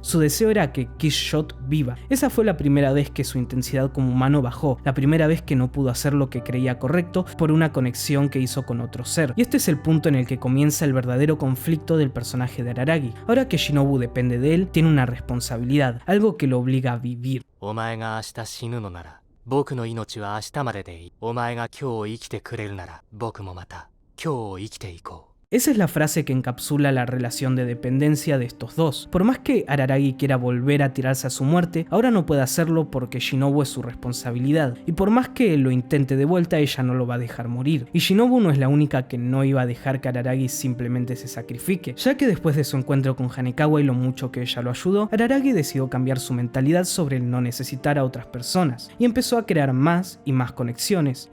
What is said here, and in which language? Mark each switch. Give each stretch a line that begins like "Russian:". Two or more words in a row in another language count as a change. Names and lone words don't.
Spanish: Su deseo era que Killshot viva. Esa fue la primera vez que su intensidad como humano bajó, la primera vez que no pudo hacer lo que creía correcto por una conexión que hizo con otro ser. Y este es el punto en el que comienza el verdadero conflicto del personaje de Araragi. Ahora que Shinobu depende de él, tiene una responsabilidad, algo que lo obliga a vivir.
Japanese: お前が明日死ぬのなら僕の命は明日まででいい。お前が今日生きてくれるなら僕もまた今日を生きていこう。
Spanish: Esa es la frase que encapsula la relación de dependencia de estos dos. Por más que Araragi quiera volver a tirarse a su muerte, ahora no puede hacerlo porque Shinobu es su responsabilidad. Y por más que lo intente de vuelta, ella no lo va a dejar morir. Y Shinobu no es la única que no iba a dejar que Araragi simplemente se sacrifique, ya que después de su encuentro con Hanekawa y lo mucho que ella lo ayudó, Araragi decidió cambiar su mentalidad sobre el no necesitar a otras personas, y empezó a crear más y más conexiones.